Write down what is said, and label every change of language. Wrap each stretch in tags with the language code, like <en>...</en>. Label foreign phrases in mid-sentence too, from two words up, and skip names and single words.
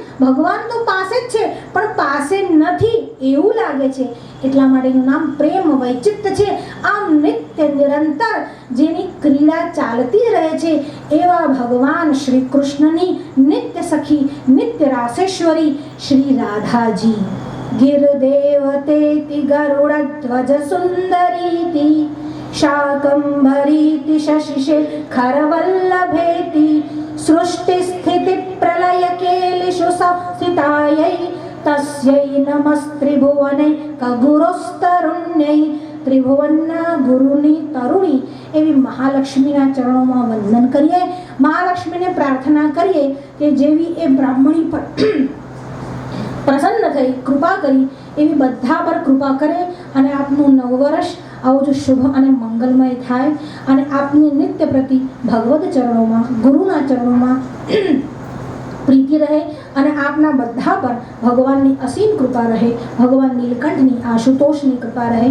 <gu>ભગવાન તો પાસે જ છે પણ પાસે નથી એવું લાગે છે, એટલા માટે એનું નામ પ્રેમ વૈચિત્ય છે. આમ નિત્ય નિરંતર જેની ક્રીડા ચાલતી જ રહે છે એવા ભગવાન શ્રી કૃષ્ણની નિત્ય સખી, નિત્ય રાસેશ્વરી શ્રી રાધાજી.</gu> <sa>गिरदेवतेति गरुडध्वज सुन्दरीति शाकम्भरीति शशिशेखरवल्लभेति सृष्टिस्थितिप्रलयकेलिषु संस्थितायै तस्यै नमस्त्रिभुवने कगुरुस्तरुण्यै.</sa> <gu>ત્રિભુવનના ગુરુની તરુણી એવી મહાલક્ષ્મીના ચરણોમાં વંદન કરીએ. મહાલક્ષ્મીને પ્રાર્થના કરીએ કે જેવી એ બ્રાહ્મણી પર પ્રસન્ન થઈ, કૃપા કરી એવી બધા પર કૃપા કરે અને આપનું નવવર્ષ આવું જ શુભ અને મંગલમય થાય અને આપની નિત્ય પ્રતિ ભગવદ ચરણોમાં, ગુરુના ચરણોમાં જિંદગી રહે અને આપના બધા પર ભગવાનની અસીમ કૃપા રહે, ભગવાન નીલકંઠની, આશુતોષની કૃપા રહે.</gu>